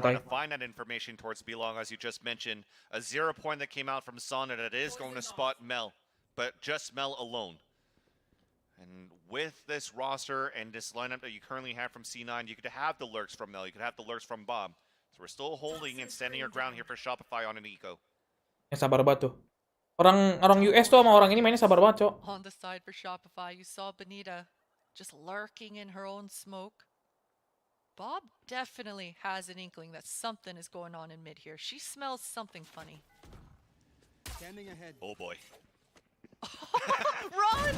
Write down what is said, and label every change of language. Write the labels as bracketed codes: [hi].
[en] trying to find that information towards Belong, as you just mentioned, a 0 point that came out from Sauna that is going to spot Mel, but just Mel alone. And with this roster and this lineup that you currently have from C9, you could have the lurks from Mel, you could have the lurks from Bob. So we're still holding and standing our ground here for Shopify on an eco. [id] Sabar banget tuh. Orang US tuh sama orang ini mainnya sabar banget, Cok. [en] On the side for Shopify, you saw Benita just lurking in her own smoke. Bob definitely has an inkling that something is going on in mid here. She smells something funny. Standing ahead. Oh boy. Run!